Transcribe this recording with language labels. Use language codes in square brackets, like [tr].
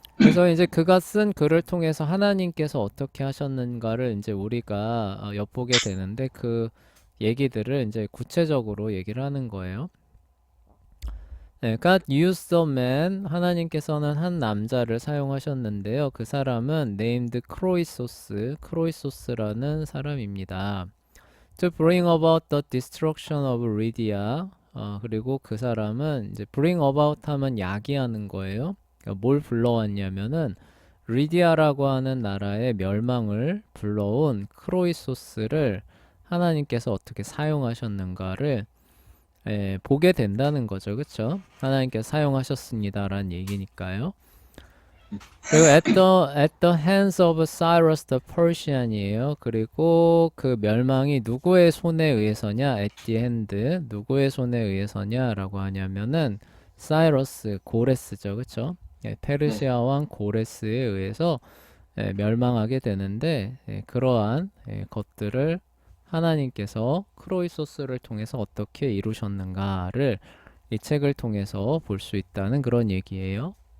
[ko] 그래서 이제 그가 쓴 글을 통해서 하나님께서 어떻게 하셨는가를 이제 우리가 엿보게 되는데 그 얘기들을 이제 구체적으로 얘기를 하는 거예요. [en] 네, God used a man. [ko] 하나님께서는 한 남자를 사용하셨는데요. 그 사람은 named 크로이소스라는 사람입니다. [en] To bring about the destruction of Lydia. [ko] 그리고 그 사람은 이제 bring about 하면 야기하는 거예요. 그러니까 뭘 불러왔냐면은 리디아라고 하는 나라의 멸망을 불러온 크로이소스를 하나님께서 어떻게 사용하셨는가를 보게 된다는 거죠. 그쵸? 하나님께서 사용하셨습니다라는 얘기니까요. 그리고 [en] at the hands of Cyrus the Persian이에요. [ko] 그리고 그 멸망이 누구의 손에 의해서냐? [en] at the hand. [ko] 누구의 손에 의해서냐라고 하냐면은 사이러스, 고레스죠. 그쵸? 네. 페르시아 왕 고레스에 의해서 멸망하게 되는데 그러한 것들을 하나님께서 크로이소스를 통해서 어떻게 이루셨는가를 이 책을 통해서 볼 수 있다는 그런 얘기예요.